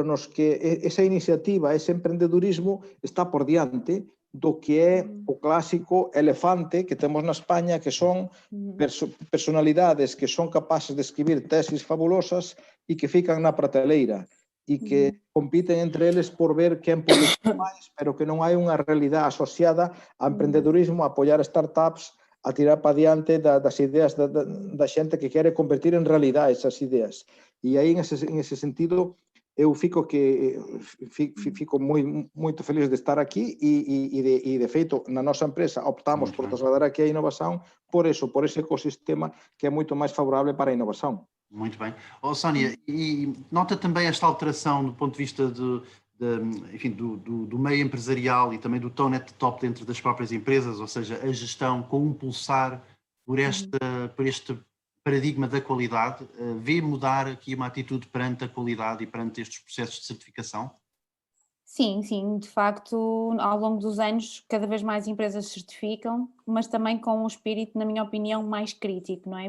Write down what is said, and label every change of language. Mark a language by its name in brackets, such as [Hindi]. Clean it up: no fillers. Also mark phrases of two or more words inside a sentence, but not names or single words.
[Galician] nos que esa iniciativa, ese emprendedorismo está por diante do que é o clásico elefante que temos na España, que son personalidades que son capaces de escribir tesis fabulosas e que fican na prateleira e que compiten entre eles por ver quen publica máis, pero que non hai unha realidade asociada ao empreendedorismo, a apoiar startups, a tirar para diante das ideas da xente que quere convertir en realidade esas ideas. E aí, en ese sentido, eu fico moito feliz de estar aquí e de feito, na nosa empresa optamos por trasladar aquí a inovación por ese ecosistema que é moito máis favorable para a inovación. [Portuguese] Muito bem. Sónia, e nota também esta alteração do ponto de vista enfim, do meio empresarial e também do [English] tone at the top [Portuguese] dentro das próprias empresas, ou seja, a gestão com um pulsar por este paradigma da qualidade, vê mudar aqui uma atitude perante a qualidade e perante estes processos de certificação? Sim, de facto, ao longo dos anos, cada vez mais empresas certificam, mas também com um espírito, na minha opinião, mais crítico, não é?